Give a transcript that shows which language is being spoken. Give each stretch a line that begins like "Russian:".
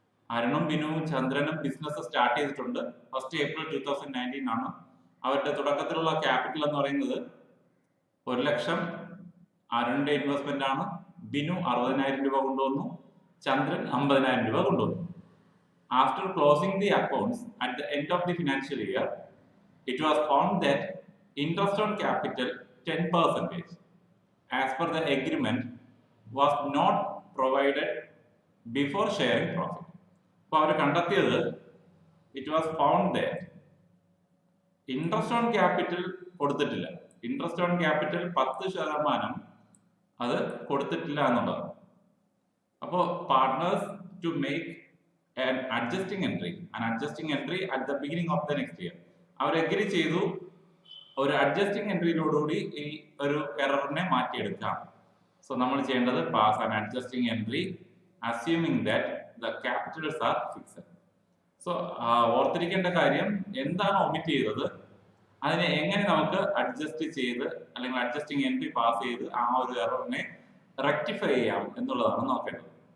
Malayalam: അരുണും ബിനുവും ചന്ദ്രനും business start ചെയ്തിട്ടുണ്ട്. 1st April 2019 ആണ്. അവരുടെ തുടക്കത്തിലുള്ള ക്യാപിറ്റൽ എന്ന് പറയുന്നത് 1 ലക്ഷം അരുണിന്റെ ഇൻവെസ്റ്റ്മെന്റ് ആണ്, ബിനു 60,000 രൂപ കൊണ്ടുവന്നു, ചന്ദ്രൻ 50,000 രൂപ കൊണ്ടുവന്നു.
English: After closing the accounts at the end of the financial year, it was found that interest on capital 10% as per the agreement was not provided before sharing profit.
Malayalam: അപ്പോൾ അവർ കണ്ടെത്തിയത്
English: it was found that interest on capital
Malayalam: കൊടുത്തിട്ടില്ല. Interest on capital 10% അത് കൊടുത്തിട്ടില്ല എന്നുള്ളതാണ്.
English: അപ്പോൾ partners to make an adjusting entry at the beginning of the next year.
Malayalam: Our agree ചെയ്തു ഒരു adjusting എൻട്രിയിലോടുകൂടി ഈ ഒരു എററിനെ മാറ്റിയെടുക്കാം.
English: so
Malayalam: നമ്മൾ ചെയ്യേണ്ടത്
English: Pass an adjusting entry assuming that the capitals are fixed.
Malayalam: So ഓർത്തിരിക്കേണ്ട കാര്യം എന്താണ് ഒമിറ്റ് ചെയ്തത്, അതിനെ എങ്ങനെ നമുക്ക് അഡ്ജസ്റ്റ് ചെയ്ത് അല്ലെങ്കിൽ അഡ്ജസ്റ്റിംഗ് എൻട്രി പാസ് ചെയ്ത് ആ ഒരു എററിനെ റെക്ടിഫൈ ചെയ്യാം എന്നുള്ളതാണ് നോക്കേണ്ടത്.